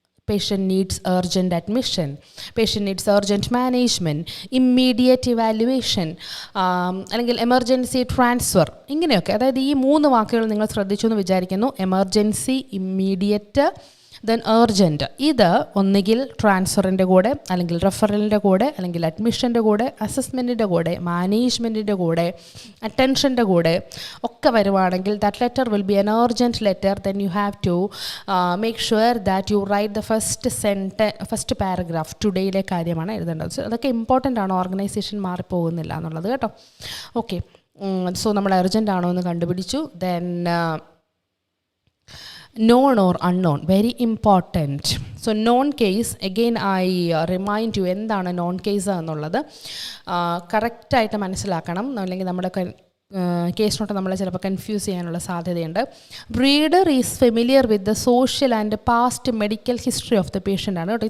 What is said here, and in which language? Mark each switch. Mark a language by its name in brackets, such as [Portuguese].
[English] Patient needs urgent admission, patient needs urgent management, immediate evaluation, [Malayalam] അല്ലെങ്കിൽ emergency transfer, ഇങ്ങനെയൊക്കെ. അതായത് ഈ 3 വാക്കുകൾ നിങ്ങൾ ശ്രദ്ധിച്ചു എന്ന് വിചാരിക്കുന്നു. Emergency, immediate, then urgent. ഇത് ഒന്നുകിൽ ട്രാൻസ്ഫറിൻ്റെ കൂടെ, അല്ലെങ്കിൽ റെഫറലിൻ്റെ കൂടെ, അല്ലെങ്കിൽ അഡ്മിഷൻ്റെ കൂടെ, അസസ്മെൻറ്റിൻ്റെ കൂടെ, മാനേജ്മെൻറ്റിൻ്റെ കൂടെ, അറ്റൻഷൻ്റെ കൂടെ ഒക്കെ വരുവാണെങ്കിൽ [English] That letter will be an urgent letter. Then you have to make sure that you write the first paragraph [Malayalam] ടുഡേയിലെ കാര്യമാണ് എഴുതേണ്ടത്. അതൊക്കെ ഇമ്പോർട്ടൻ്റ് ആണ്, ഓർഗനൈസേഷൻ മാറിപ്പോകുന്നില്ല എന്നുള്ളത് കേട്ടോ. ഓക്കെ, സോ നമ്മൾ അർജൻറ്റ് ആണോ എന്ന് കണ്ടുപിടിച്ചു. [English] Then known or unknown, very important. So known case, again I remind you [Malayalam] എന്താണ് നോൺ കേസ് എന്നുള്ളത് കറക്റ്റായിട്ട് മനസ്സിലാക്കണം, അല്ലെങ്കിൽ നമ്മുടെ കേസ് നോട്ട് നമ്മളെ ചിലപ്പോൾ കൺഫ്യൂസ് ചെയ്യാനുള്ള സാധ്യതയുണ്ട്. [English] reader is familiar with the social and past medical history of the patient [Malayalam] ആണ് കേട്ടോ.